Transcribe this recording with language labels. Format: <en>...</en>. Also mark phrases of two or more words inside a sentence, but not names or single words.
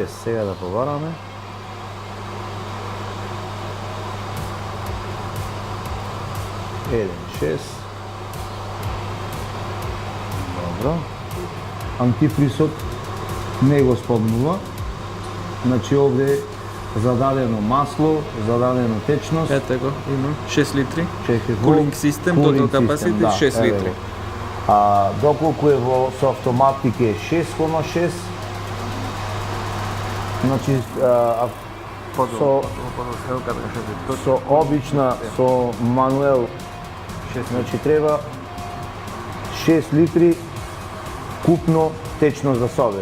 <mk>Сега да повараме. Добро. Антифризот не го спомнува. Значи овде зададено масло, зададено течност. Ете го, имам 6 литри. Чекай,</mk> <en>Cooling system, total capacity 6 литри.</en> <mk>А доколку е во со автоматик е 6,6. Значи со обична, со мануел, значи треба 6 литри купно течност да собере.</mk>